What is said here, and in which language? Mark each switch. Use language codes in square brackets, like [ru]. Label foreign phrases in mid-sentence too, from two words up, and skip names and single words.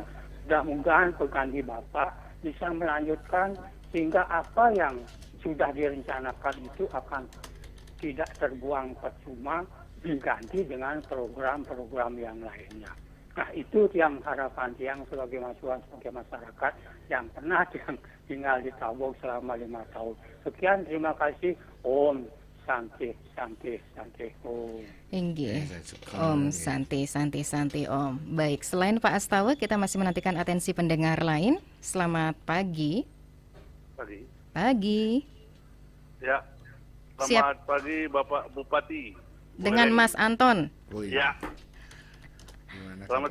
[id] Mudah-mudahan pengganti Bapak bisa melanjutkan sehingga apa yang sudah direncanakan itu akan tidak terbuang percuma, diganti dengan program-program yang lainnya. Nah, itu yang harapan yang sebagai masukan sebagai masyarakat yang pernah tinggal di Tabog selama 5 tahun. Sekian, terima kasih. Om Santi, Santi, Santi, Om. Inggih. Om Santi, Santi, Santi, Om. Baik, selain Pak Astawa, kita masih menantikan atensi pendengar lain. Selamat pagi. Pagi. Ya, selamat pagi Bapak Bupati. Dengan Mas Anton. Oh, iya. Ya. Gimana Selamat